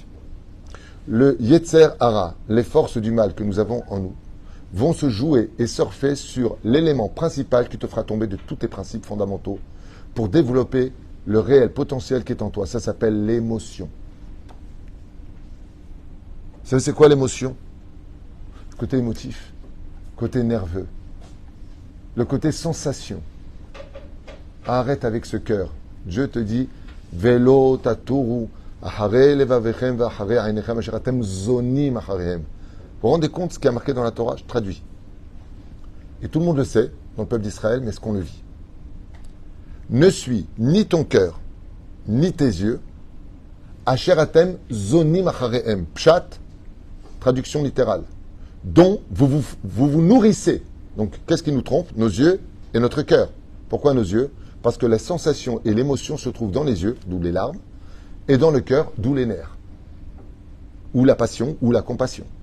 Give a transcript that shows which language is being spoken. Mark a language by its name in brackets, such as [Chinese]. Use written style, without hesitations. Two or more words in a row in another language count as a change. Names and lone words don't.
[French] Le [Hebrew] יצר הרע, [French] les forces du mal que nous avons en nous, vont se jouer et surfer sur l'élément principal qui te fera tomber de tous tes principes fondamentaux pour développer le réel potentiel qui est en toi. Ça s'appelle l'émotion. Vous savez c'est quoi l'émotion? Le côté émotif, le côté nerveux, le côté sensation. Arrête avec ce cœur. Dieu te dit [Hebrew] ולא תתורו אחרי לבבכם ואחרי עיניכם אשר אתם זונים אחריהם. [French] Vous vous rendez compte ce qui est marqué dans la Torah? Je traduis. Et tout le monde le sait, dans le peuple d'Israël, mais est-ce qu'on le vit? Ne suis ni ton cœur, ni tes yeux. [Hebrew] אשר אתם זונים אחריהם. [French] Pshat, traduction littérale. Dont vous nourrissez. Donc, qu'est-ce qui nous trompe? Nos yeux et notre cœur. Pourquoi nos yeux? Parce que la sensation et l'émotion se trouvent dans les yeux, d'où les larmes, et dans le cœur, d'où les nerfs. Ou la passion, ou la compassion.